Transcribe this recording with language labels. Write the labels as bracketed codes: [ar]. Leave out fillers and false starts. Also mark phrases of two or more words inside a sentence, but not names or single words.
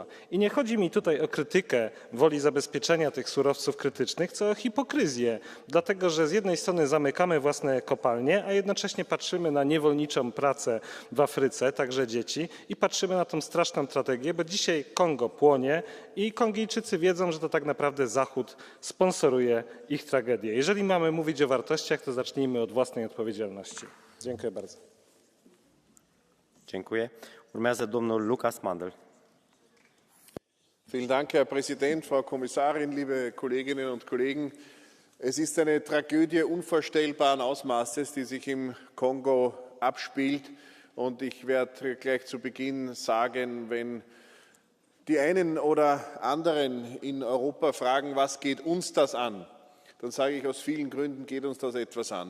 [pl] I nie chodzi mi tutaj o krytykę woli zabezpieczenia tych surowców krytycznych, co o hipokryzję, dlatego że z jednej strony zamykamy własne kopalnie, a jednocześnie patrzymy na niewolniczą pracę w Afryce, także dzieci, i patrzymy na tą straszną strategię, bo dzisiaj Kongo płonie i Kongijczycy wiedzą, że to tak naprawdę Zachód sponsoruje ich tragedię. Jeżeli mamy mówić o wartościach, to zacznijmy od własnej odpowiedzialności. Dziękuję bardzo. Dziękuję. [ro] Urmează domnul Lukas Mandl. [de] Vielen Dank, Herr Präsident, Frau Kommissarin, liebe Kolleginnen und Kollegen. Es ist eine Tragödie unvorstellbaren Ausmaßes, die sich im Kongo abspielt. Und ich werde gleich zu Beginn sagen, wenn die einen oder anderen in Europa fragen, was geht uns das an, dann sage ich, aus vielen Gründen geht uns das etwas an.